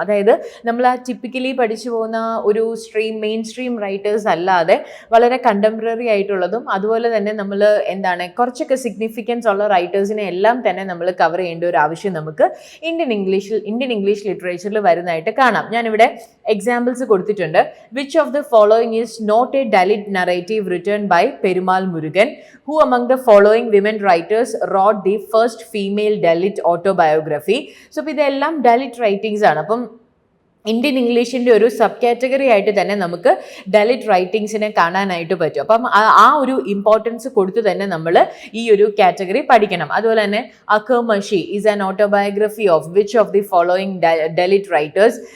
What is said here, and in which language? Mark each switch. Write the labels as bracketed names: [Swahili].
[Malayalam] അതായത് നമ്മൾ ആ ടിപ്പിക്കലി പഠിച്ചു പോകുന്ന ഒരു മെയിൻ സ്ട്രീം റൈറ്റേഴ്സ് അല്ലാതെ വളരെ കണ്ടംപററി ആയിട്ടുള്ളതും അതുപോലെ തന്നെ നമ്മൾ കുറച്ചൊക്കെ സിഗ്നിഫിക്കൻസ് ഉള്ള റൈറ്റേഴ്സിനെ എല്ലാം തന്നെ നമ്മൾ കവർ ചെയ്യേണ്ട ഒരു ആവശ്യം നമുക്ക് ഇന്ത്യൻ ഇംഗ്ലീഷ് ലിറ്ററേച്ചറിൽ വരുന്നതായിട്ട് കാണാം. ഞാനിവിടെ എക്സാമ്പിൾസ് കൊടുത്തിട്ടുണ്ട്. [English] Which of the following is not a Dalit narrative written by Perumal Murugan? Who among the following women writers wrote the first female Dalit autobiography? [Malayalam] So ഇതെല്ലാം Dalit writings ആണ്. അപ്പം ഇന്ത്യൻ ഇംഗ്ലീഷിൻ്റെ ഒരു സബ് കാറ്റഗറി ആയിട്ട് തന്നെ നമുക്ക് ദലിത് റൈറ്റിംഗ്സിനെ കാണാനായിട്ട് പറ്റും. അപ്പം ആ ഒരു ഇമ്പോർട്ടൻസ് കൊടുത്ത് തന്നെ നമ്മൾ ഈ ഒരു കാറ്റഗറി പഠിക്കണം. അതുപോലെ തന്നെ [English] Akkarmashi is an autobiography of which of the following Dalit writers?